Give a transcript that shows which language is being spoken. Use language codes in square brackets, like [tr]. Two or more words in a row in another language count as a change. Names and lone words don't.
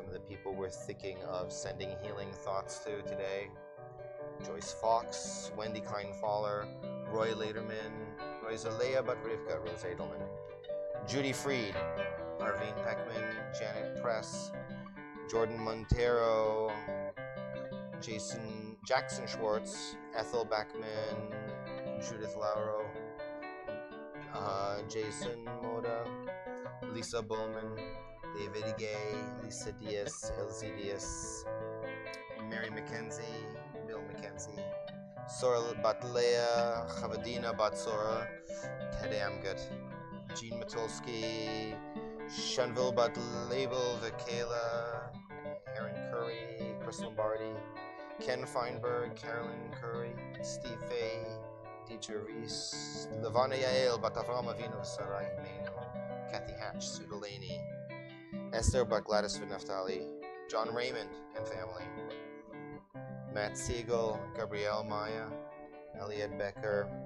[en] people we're thinking of sending healing thoughts to today. Joyce Fox, Wendy Kleinfaller, Roy Lederman, Rosalea Batrivka, Rose Edelman, Judy Freed, Arvine Peckman, Janet Press, Jordan Montero, Jackson Schwartz, Ethel Backman, Judith Lauro, Jason Moda, Lisa Bowman, David Gay, Lisa Diaz, Elsie Diaz, Mary McKenzie, Bill McKenzie, Sora Batlea, Chavadina Batsora, Ted Amgut, Jean Matulski, Shanville Batlabel, Vakela, Aaron Curry, Chris Lombardi, Ken Feinberg, Carolyn Curry, Steve Fay, Dieter Reese, Levana Yael, Batavram Avinu, Sarai Meno, Kathy Hatch, Sue Delaney, Esther Gladys Naftali, John Raymond and family, Matt Siegel, Gabrielle Maya, Elliot Becker,